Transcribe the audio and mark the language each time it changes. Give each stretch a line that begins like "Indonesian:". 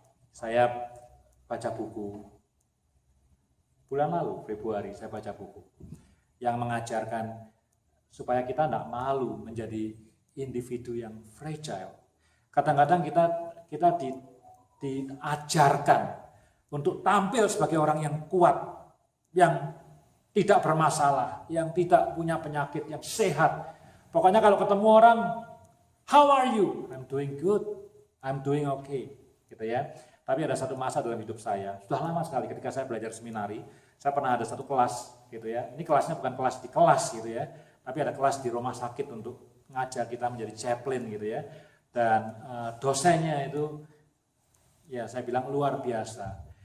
Indonesian: Saya baca buku, bulan lalu, Februari, saya baca buku yang mengajarkan supaya kita tidak malu menjadi individu yang fragile. Kadang-kadang kita diajarkan untuk tampil sebagai orang yang kuat, yang tidak bermasalah, yang tidak punya penyakit, yang sehat. Pokoknya kalau ketemu orang,
English: how are you? I'm doing good, I'm doing okay,
Indonesian: gitu ya. Tapi ada satu masa dalam hidup saya, sudah lama sekali ketika saya belajar seminari, saya pernah ada satu kelas, gitu ya. Ini kelasnya bukan kelas di kelas, gitu ya, tapi ada kelas di rumah sakit untuk ngajar kita menjadi chaplain, gitu ya. Dan dosennya itu, ya saya bilang luar biasa.